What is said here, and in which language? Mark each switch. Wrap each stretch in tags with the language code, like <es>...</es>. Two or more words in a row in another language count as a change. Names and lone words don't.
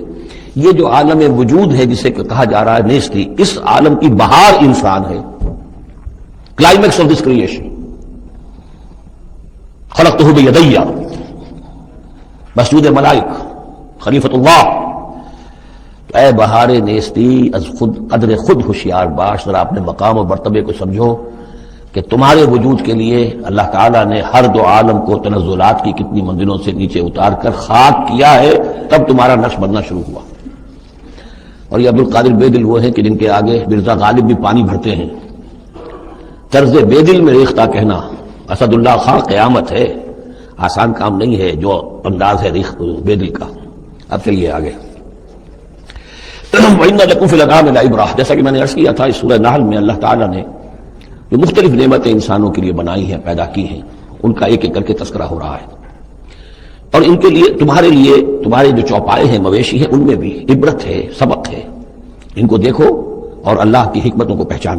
<ur>یہ جو عالم وجود ہے جسے کہا جا رہا ہے نیستی، اس عالم کی بہار انسان ہے،</ur> <en>climax of this creation.</en> <ar>خلقتہ بیدی، مسجود ملائک خلیفۃ اللہ.</ar> <fa>اے بہار نیستی از خود قدر خود ہوشیار باش،</fa> <ur>ذرا اپنے مقام و مرتبے کو سمجھو کہ تمہارے وجود کے لیے اللہ تعالیٰ نے ہر دو عالم کو تنزلات کی کتنی منزلوں سے نیچے اتار کر خاک کیا ہے، تب تمہارا نقش بننا شروع ہوا. اور یہ عبدالقادر بے دل وہ ہیں کہ جن کے آگے مرزا غالب بھی پانی بھرتے ہیں. طرز بے دل میں ریختہ کہنا اسد اللہ خان قیامت ہے، آسان کام نہیں ہے جو انداز ہے بے دل کا. اب چلیے آگے.</ur> <ar>وَإِنَّ لَكُمْ فِي الْأَنْعَامِ لَعِبْرَةً،</ar> <ur>جیسا کہ میں نے عرض کیا تھا، اس سورہ نحل میں اللہ تعالیٰ نے جو مختلف نعمتیں انسانوں کے لیے بنائی ہیں، پیدا کی ہیں، ان کا ایک ایک کر کے تذکرہ ہو رہا ہے. اور ان کے لیے تمہارے جو چوپائے ہیں، مویشی ہیں، ان میں بھی عبرت ہے، سبق ہے. ان کو دیکھو اور اللہ کی حکمتوں کو پہچانو.</ur>